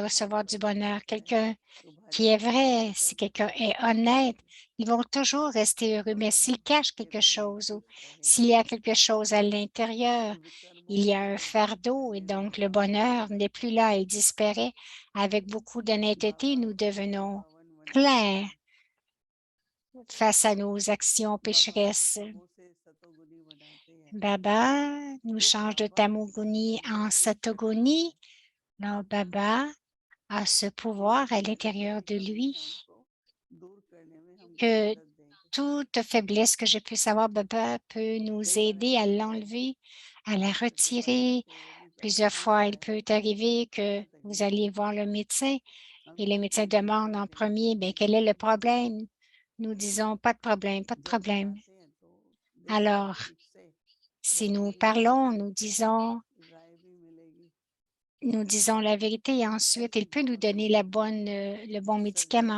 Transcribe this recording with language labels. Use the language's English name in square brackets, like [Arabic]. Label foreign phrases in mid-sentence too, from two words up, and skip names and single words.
[Hindi] तो भारी [French] recevoir du [Hindi] पड़ने [French] bonheur. [Hindi] लगता है। [French] Quelqu'un [Hindi] तो भारी [French] qui est [Hindi] पड़ने [French] vrai, [Hindi] लगता है [French] si [Hindi] तो [French] quelqu'un est [Hindi] खुश रहता [French] honnête, [Hindi] है। [French] ils vont toujours rester heureux. [Hindi] तो [French] Mais [Hindi] अगर [French] s'ils [Hindi] हम [French] cachent [Hindi] हंसते [French] quelque [Hindi] रहें [French] chose ou [Hindi] खुश रहें [French] s'il y a quelque chose à l'intérieur, [Hindi] तो विकर्मों [French] il y [Hindi] में [French] a un [Hindi] बदल जाता [French] fardeau et [Hindi] है, वो [French] donc le [Hindi] पावन बन [French] bonheur n'est [Hindi] जाता [French] plus [Hindi] है। [French] là, il disparaît. Avec beaucoup d'honnêteté, [Hindi] बाबा [French] nous [Hindi] हमें [French] devenons [Hindi] पावन बनाते [French] clairs [Hindi] हैं, [French] face à nos actions [Hindi] बाबा हमको pécheresses. तमो से सतोगुनी बनाते हैं। [French] Baba nous [Hindi] तो [French] change de [Hindi] बाबा [French] Tamoguni en [Hindi] अंदर भी शक्ति [French] Satoguni. [Hindi] है, [French] Alors Baba a ce pouvoir à [Hindi] जितनी [French] l'intérieur [Hindi] भी [French] de [Hindi] कमी [French] lui [Hindi] है हमको दूर करने में हमको [French] que [Hindi] मदद देंगे। [French] toute faiblesse que je puisse avoir, Baba peut nous [Hindi] कई बार [French] aider à [Hindi] ऐसा होता है [French] l'enlever, à la retirer. Plusieurs fois, il peut arriver que vous allez voir le médecin et le médecin demande en premier, bien, quel est le problème? Nous disons, pas de problème, pas de problème. Alors, si nous parlons, nous disons la vérité et ensuite, il peut nous donner le bon médicament.